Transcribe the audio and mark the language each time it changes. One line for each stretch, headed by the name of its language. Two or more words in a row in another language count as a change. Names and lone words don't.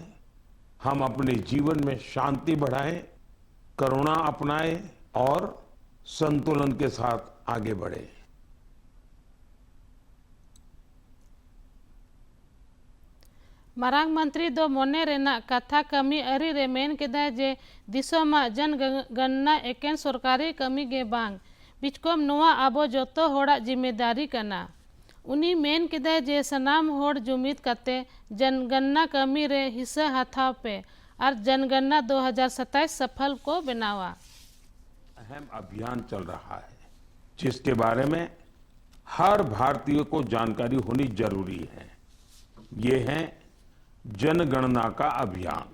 Hindi: हम अपने जीवन में शांति बढ़ाएं, करुणा अपनाएं और संतुलन के साथ आगे बढ़ें।
Santali: मरांग मंत्री दो मोने रेना कथा कमी अरी रे मेन केदाय जे दिसोमा जनगणना एकेन सरकारी कमी गे बांग बिचकोम नोआ आबो जोतो होड़ा जिम्मेदारी कना। उनी मेन केदाय जे सनाम होड़ जुमित कते जनगणना कमी रे हिस्सा हाथाव पे और जनगणना 2027 सफल को बनावा।
Hindi: अहम अभियान चल रहा है जिसके बारे में हर भारतीय को जानकारी होनी जरूरी है। ये है जनगणना का अभियान।